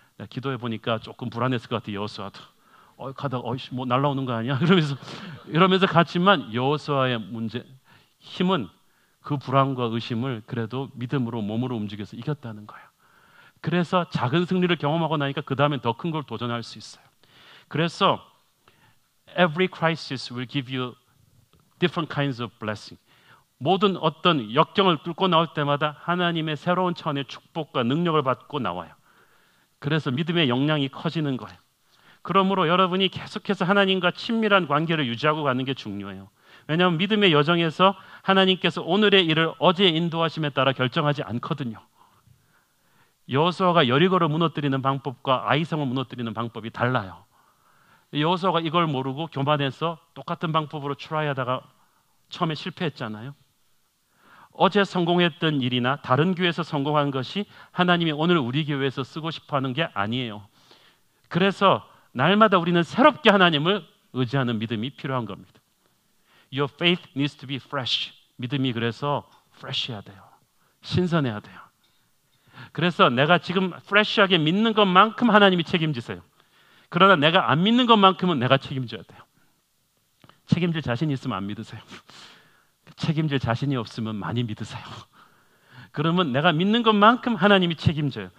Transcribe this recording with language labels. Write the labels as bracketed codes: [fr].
[ko] 기도해 보니까 조금 불안했을 것 같아요. 여호수아도 가다가 뭐 날라오는 거 아니야? 이러면서 갔지만 여호수아의 힘은 그 불안과 의심을 그래도 믿음으로 몸으로 움직여서 이겼다는 거예요. 그래서 작은 승리를 경험하고 나니까 그 다음엔 더 큰 걸 도전할 수 있어요. [en] 그래서 every crisis will give you different kinds of blessing. [ko] 모든 어떤 역경을 뚫고 나올 때마다 하나님의 새로운 차원의 축복과 능력을 받고 나와요. 그래서 믿음의 역량이 커지는 거예요. 그러므로 여러분이 계속해서 하나님과 친밀한 관계를 유지하고 가는 게 중요해요. 왜냐하면 믿음의 여정에서 하나님께서 오늘의 일을 어제의 인도하심에 따라 결정하지 않거든요. 여호수아가 여리고를 무너뜨리는 방법과 아이성을 무너뜨리는 방법이 달라요. 여호수아가 이걸 모르고 교만해서 똑같은 방법으로 트라이하다가 처음에 실패했잖아요. 어제 성공했던 일이나 다른 교회에서 성공한 것이 하나님이 오늘 우리 교회에서 쓰고 싶어하는 게 아니에요. 그래서 날마다 우리는 새롭게 하나님을 의지하는 믿음이 필요한 겁니다. [en] Your faith needs to be fresh. [ko] 믿음이 그래서 fresh해야 돼요. 신선해야 돼요. 그래서 내가 지금 fresh하게 믿는 것만큼 하나님이 책임지세요. 그러나 내가 안 믿는 것만큼은 내가 책임져야 돼요. 책임질 자신이 있으면 안 믿으세요. 책임질 자신이 없으면 많이 믿으세요. 그러면 내가 믿는 것만큼 하나님이 책임져요.